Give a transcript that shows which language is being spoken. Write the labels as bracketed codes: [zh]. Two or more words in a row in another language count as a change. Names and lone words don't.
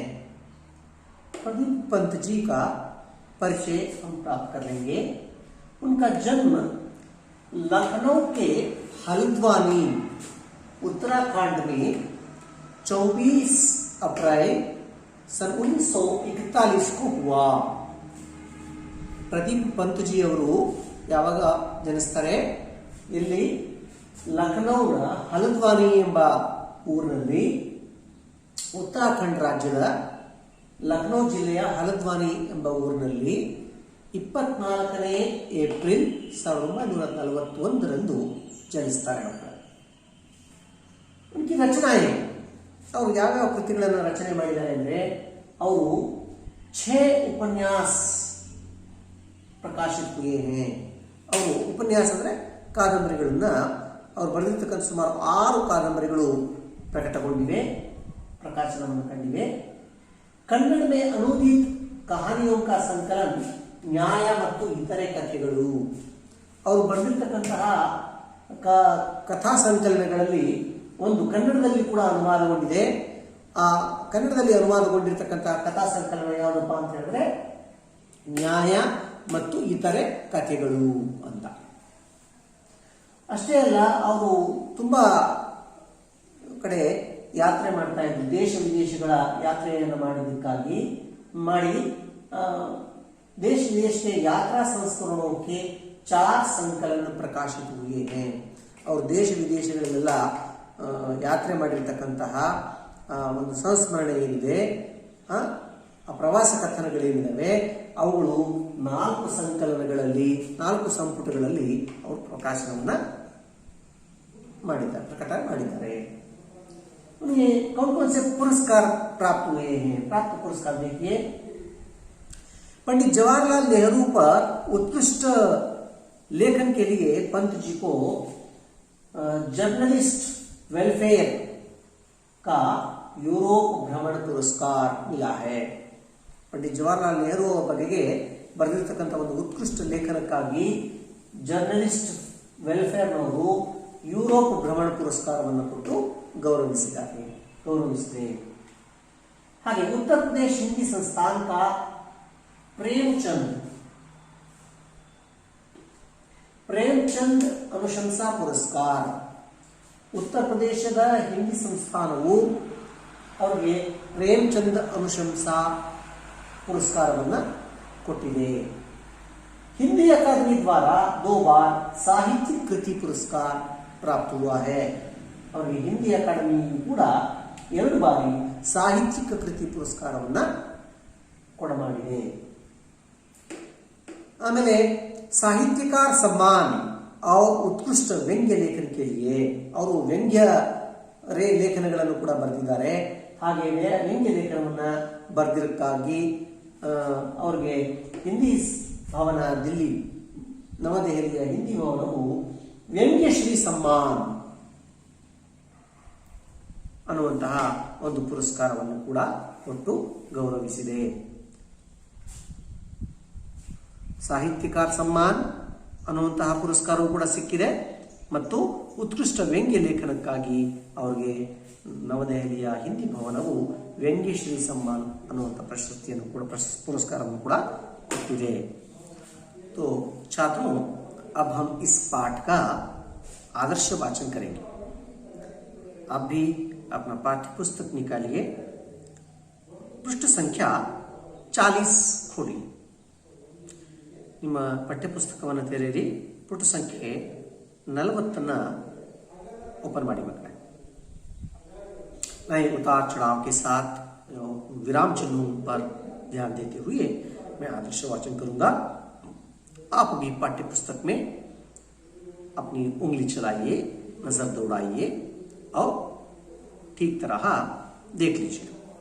[hi] प्रदीप पंत जी का परिचय हम प्राप्त कर लेंगे. उनका जन्म लखनऊ के हल्द्वानी उत्तराखंड में 24 अप्रैल सन 1941 को हुआ. [kn] ಪ್ರದೀಪ್ ಪಂತ್ ಜಿ ಅವರು ಯಾವಾಗ ಜನಿಸ್ತಾರೆ? ಇಲ್ಲಿ ಲಖನೌನ ಹಲ್ದ್ವಾನಿ ಎಂಬ ಊರಿನಲ್ಲಿ, ಉತ್ತರಾಖಂಡ್ ರಾಜ್ಯದ ಲಖನೌ ಜಿಲ್ಲೆಯ ಹಲ್ದ್ವಾನಿ ಎಂಬ ಊರಿನಲ್ಲಿ 24ನೇ ಏಪ್ರಿಲ್ 1941 ಜನಿಸ್ತಾರೆ. [hi] उनकी रचना है, [kn] ಅವರು ಯಾವ್ಯಾವ ಕೃತಿಗಳನ್ನು ರಚನೆ ಮಾಡಿದ್ದಾರೆ ಅಂದರೆ, ಅವರು 6 ಉಪನ್ಯಾಸ ಪ್ರಕಾಶಿತ [hi] हुए हैं. [kn] ಅವರು ಉಪನ್ಯಾಸ ಅಂದರೆ ಕಾದಂಬರಿಗಳನ್ನ ಅವರು ಬರೆದಿರ್ತಕ್ಕಂಥ ಸುಮಾರು 6 ಕಾದಂಬರಿಗಳು ಪ್ರಕಟಗೊಂಡಿವೆ, ಪ್ರಕಾಶನವನ್ನು ಕಂಡಿವೆ. ಕನ್ನಡ [hi] में अनूदित कहानियों का संकलन [kn] ನ್ಯಾಯ ಮತ್ತು ಇತರೆ ಕಥೆಗಳು, ಅವರು ಬರೆದಿರ್ತಕ್ಕಂತಹ ಕಥಾ ಸಂಕಲನಗಳಲ್ಲಿ ಒಂದು ಕನ್ನಡದಲ್ಲಿ ಕೂಡ ಅನುವಾದಗೊಂಡಿದೆ. ಆ ಕನ್ನಡದಲ್ಲಿ ಅನುವಾದಗೊಂಡಿರ್ತಕ್ಕಂತಹ ಕಥಾ ಸಂಕಲನ ಯಾವುದಪ್ಪ ಅಂತ ಹೇಳಿದ್ರೆ ನ್ಯಾಯ ಮತ್ತು ಇತರೆ ಕಥೆಗಳು ಅಂತ. ಅಷ್ಟೇ ಅಲ್ಲ, ಅವರು ತುಂಬಾ ಕಡೆ ಯಾತ್ರೆ ಮಾಡ್ತಾ ಇದ್ರು. ದೇಶ ವಿದೇಶಗಳ ಯಾತ್ರೆಯನ್ನು ಮಾಡಿದ್ದಕ್ಕಾಗಿ [hi] देश विदेश के यात्रा संस्करणों के 4 संकलन प्रकाशित हुए हैं. [kn] और ದೇಶ ವಿದೇಶಗಳಲ್ಲೆಲ್ಲ ಯಾತ್ರೆ ಮಾಡಿರ್ತಕ್ಕಂತಹ ಒಂದು ಸಂಸ್ಮರಣೆ ಏನಿದೆ ಆ ಪ್ರವಾಸ ಕಥನಗಳೇನಿದ್ದಾವೆ ಅವುಗಳು 4 ಸಂಕಲನಗಳಲ್ಲಿ 4 ಸಂಪುಟಗಳಲ್ಲಿ ಅವರು ಪ್ರಕಾಶನವನ್ನ ಮಾಡಿದ್ದಾರೆ, ಪ್ರಕಟ ಮಾಡಿದ್ದಾರೆ. [hi] उन्हें कौन कौन से पुरस्कार प्राप्त हुए हैं? प्राप्त पुरस्कार देखिए, पंडित जवाहरलाल नेहरू पर उत्कृष्ट लेखन के लिए पंत जी को जर्नलिस्ट वेलफेयर का यूरोप भ्रमण पुरस्कार मिला है. [kn] पंडित जवाहरलाल नेहरू ಬಗೆಗೆ ಬರೆದಿರತಕ್ಕಂಥ ಒಂದು ಉತ್ಕೃಷ್ಟ ಲೇಖನಕ್ಕಾಗಿ ಜರ್ನಲಿಸ್ಟ್ ವೆಲ್ಫೇರ್ನವರು ಯುರೋಪ್ ಭ್ರಮಣ ಪುರಸ್ಕಾರವನ್ನು ಕೊಟ್ಟು गौरविसिದೆ. [hi] हागे उत्तर प्रदेश हिंदी संस्थान का प्रेमचंद अनुशंसा पुरस्कार, उत्तर प्रदेशದ [kn] ಹಿಂದಿ ಸಂಸ್ಥಾನವು ಅವರಿಗೆ ಪ್ರೇಮಚಂದ್ ಅನುಶಂಸಾ ಪುರಸ್ಕಾರವನ್ನು ಕೊಟ್ಟಿದೆ. [hi] हिंदी अकादमी द्वारा 2 बार साहित्यिक कृति पुरस्कार प्राप्त हुआ है. [kn] और हिंदी अकादमी ಕೂಡ 2 ಬಾರಿ ಸಾಹಿತ್ಯಿಕ ಕೃತಿ ಪುರಸ್ಕಾರವನ್ನು ಕೊಡಮಾಡಿದೆ. [hi] ಆಮೇಲೆ साहित्यकार सम्मान और उत्कृष्ट व्यंग्य लेखन के लिए [kn] ಅವರು ವ್ಯಂಗ್ಯ ಲೇಖನಗಳನ್ನು ಕೂಡ ಬರೆದಿದ್ದಾರೆ. ಹಾಗೆ ವ್ಯಂಗ್ಯ ಲೇಖನವನ್ನು ಬರೆದಿದ್ದಕ್ಕಾಗಿ ಅವರಿಗೆ ಹಿಂದಿ ಭವನ ದಿಲ್ಲಿ ನವದೆಹಲಿಯ ಹಿಂದಿ ಭವನವು ವ್ಯಂಗ್ಯಶ್ರೀ ಸಮ್ಮಾನ್ ಅನ್ನುವಂತಹ ಒಂದು ಪುರಸ್ಕಾರವನ್ನು ಕೂಡ ಕೊಟ್ಟು ಗೌರವಿಸಿದೆ. ಸಾಹಿತ್ಯಕಾರ ಸಮ್ಮಾನ್ ಅನ್ನುವಂತಹ ಪುರಸ್ಕಾರವೂ ಕೂಡ ಸಿಕ್ಕಿದೆ ಮತ್ತು ಉತ್ಕೃಷ್ಟ ವ್ಯಂಗ್ಯ ಲೇಖನಕ್ಕಾಗಿ ಅವರಿಗೆ ನವದೆಹಲಿಯ ಹಿಂದಿ ಭವನವು ವ್ಯಂಗ್ಯಶ್ರೀ ಸಮ್ಮಾನ್ ಅನ್ನುವಂಥ ಪ್ರಶಸ್ತಿಯನ್ನು ಕೂಡ पुरस्कारವನ್ನು ಕೂಡ ಕೊಟ್ಟಿದೆ. [hi] तो छात्रों, अब हम इस पाठ का आदर्श वाचन करेंगे. आप भी अपना पाठ्य पुस्तक निकालिए. पृष्ठ संख्या 40 खोली. [kn] ನಿಮ್ಮ ಪಠ್ಯಪುಸ್ತಕವನ್ನು ತೆರೆಯಿರಿ. ಪುಟ ಸಂಖ್ಯೆ 40 ओपन ಮಾಡಿ मकड़े. [hi] मैं उतार चढ़ाव के साथ विराम चिन्हों पर ध्यान देते हुए मैं आदर्श वाचन करूंगा. आप भी पाठ्य पुस्तक में अपनी उंगली चलाइए, नजर दौड़ाइए और ठीक तरह देख लीजिए.